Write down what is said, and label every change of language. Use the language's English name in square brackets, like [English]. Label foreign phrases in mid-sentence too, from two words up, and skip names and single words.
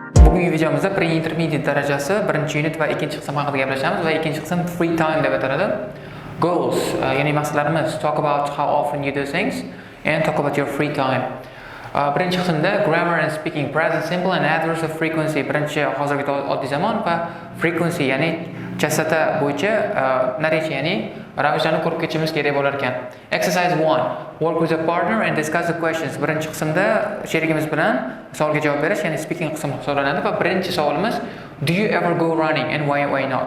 [Uzbek] Bugungi videomizda pre-intermediate darajasi birinchi unit va ikkinchi qism haqida gaplashamiz va ikkinchi qism [English] free time [Uzbek] deb ataladi. Goals, ya'ni maqsadlarimiz, [English] talk about how often you do things and talk about your free time. [Uzbek] Birinchi qismda [English] grammar and speaking, present simple and adverbs of frequency. [Uzbek] Birinchi hozirgi oddiy zamon va frequency, ya'ni chastota bo'yicha narracha, ya'ni ravishlarni ko'rib ketishimiz kerak bo'lar ekan. [English] Exercise 1. Work with a partner and discuss the questions. [Uzbek] Birinchi qismda sherigimiz bilan savolga javob berish, ya'ni speaking qismi hisoblanadi va birinchi savolimiz [English] do you ever go running and why not?